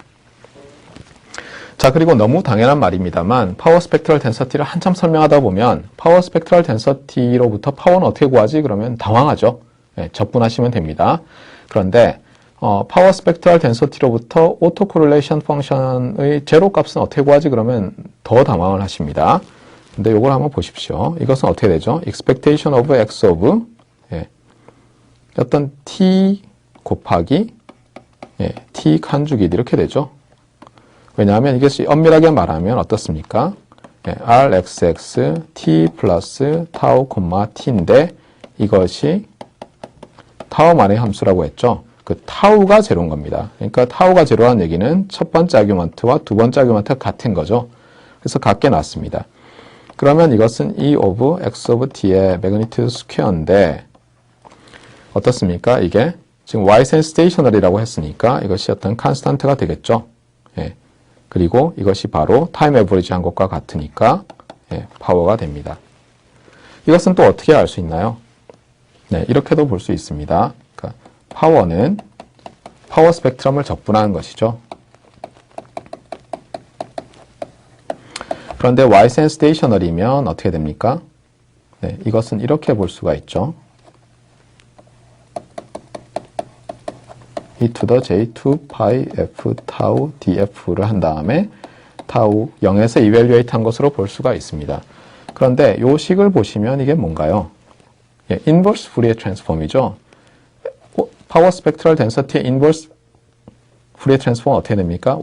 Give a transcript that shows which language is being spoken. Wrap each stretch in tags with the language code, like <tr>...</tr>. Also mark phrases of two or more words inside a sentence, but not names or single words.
<ko>자, 그리고 너무 당연한 말입니다만</ko> <en>power spectral density</en> <ko>한참 설명하다 보면</ko> <en>power spectral density</en> <ko>파워는 어떻게 구하지? 그러면 당황하죠. 네, 접근하시면 됩니다. 그런데</ko> <en>power spectral density autocorrelation function</en> <ko>제로 값은 어떻게 구하지? 그러면 더 당황을 하십니다. 근데 이걸 한번 보십시오. 이것은 어떻게 되죠?</ko> <en>expectation of x of</en> <ko>어떤 t 곱하기 t 컨주깃 이렇게 되죠. 왜냐하면 이것이 엄밀하게 말하면 어떻습니까? rxx t 플러스 타우 t인데 이것이 타우만의 함수라고 했죠. 그 타우가 제로인 겁니다. 그러니까 타우가 제로라는 얘기는 첫 번째 아규먼트와 두 번째 아규먼트가 같은 거죠. 그래서 같게 났습니다. 그러면 이것은</ko> <en>e of x of t magnitude square</en> <ko>어떻습니까? 이게 지금</ko> <en>y-sense stationary라고</en> <ko>했으니까 이것이 어떤 컨스탄트가 되겠죠. 그리고 이것이 바로 타임 에버리지 한 것과 같으니까 파워가 됩니다. 이것은 또 어떻게 알 수 있나요? 네, 이렇게도 볼 수 있습니다. 그러니까 파워는 파워 스펙트럼을 적분하는 것이죠. 그런데</ko> <en>y-sense stationary면</en> <ko>어떻게 됩니까? 네, 이것은 이렇게 볼 수가 있죠.</ko> <en>e to the j2 pi f tau df를 한 다음에 타우 0에서 이밸류에이트 한 것으로 볼 수가 있습니다.</en> <ko>그런데 이 식을 보시면 이게 뭔가요?</ko> <en>inverse Fourier transform. power spectral density inverse Fourier transform</en> <ko>어떻게 됩니까?</ko>